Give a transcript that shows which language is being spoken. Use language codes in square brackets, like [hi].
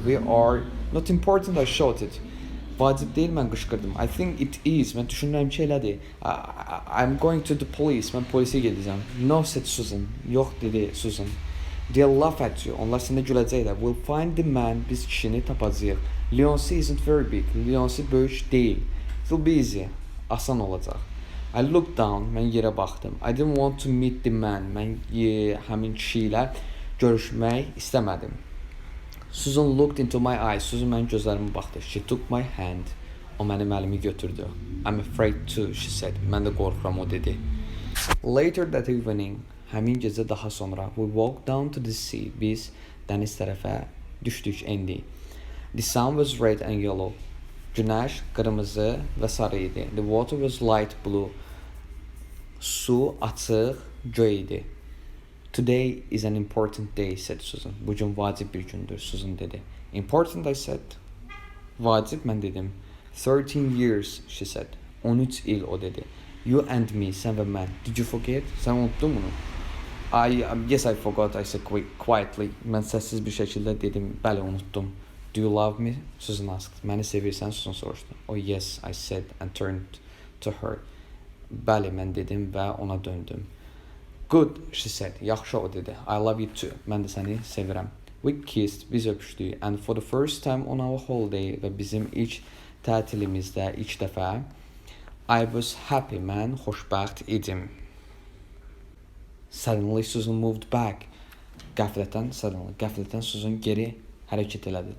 [en] We are not important, I shouted. [az] Vacib deyil, mən qışqırdım. [en] I think it is. [az] Mən düşünürəm ki, elədir. [en] I'm going to the police. [az] Mən polisə gedəcəm. [en] No, said Susan. [az] Yox, dedi Susan. [en] They'll laugh at you. [az] Onlar sənə güləcəklər. [en] We'll find the man. [az] Biz kişini tapacağıq. [en] Leoncy isn't very big. [az] Leoncy böyük deyil. [en] It'll be easy. [az] Asan olacaq. [en] I looked down, [az] mən yerə baxdım. [en] I didn't want to meet the man. [az] Mən həmin kişi ilə görüşmək istəmədim. [en] Susan looked into my eyes. [az] Susan mənim gözlərimə baxdı. [en] She took my hand. [az] O mənim əlimi götürdü. [en] I'm afraid too, she said. [az] Mən də qorxuram, o dedi. [en] Later that evening, [az] həmin gecə daha sonra, [en] we walked down to the sea. [az] Biz dəniz tərəfə düşdük, endik. [en] The sun was red and yellow. [az] Günəş qırmızı və sarı idi. [en] The water was light blue. [az] Su açıq, göy idi. [en] Today is an important day, said Susan. [az] Bugün vacib bir gündür, Susan dedi. [en] Important, I said. [az] Vacib, mən dedim. [en] 13 years, she said. [az] 13 il, o dedi. [en] You and me, [az] sən və mən. [en] Did you forget? [az] Sən unuttun bunu? [en] Yes, I forgot, I said quietly. [az] Mən səssiz bir şəkildə dedim, bəli, unuttum. [en] Do you love me? Susan asked. [az] Məni sevirsən? Susan soruşdu. [en] Oh yes, I said and turned to her. [az] Bəli, mən dedim və ona döndüm. [en] Good, she said. [az] Yaxşı, o dedi. [en] I love you too. [az] Mən də səni sevirəm. [en] We kissed, [az] biz öpüşdük. [en] And for the first time on our holiday [az] və bizim ilk tətilimizdə ilk dəfə [en] I was happy, [az] mən xoşbəxt idim. [en] Suddenly Susan moved back. [az] Qəflətən Susan geri hərəkət elədi.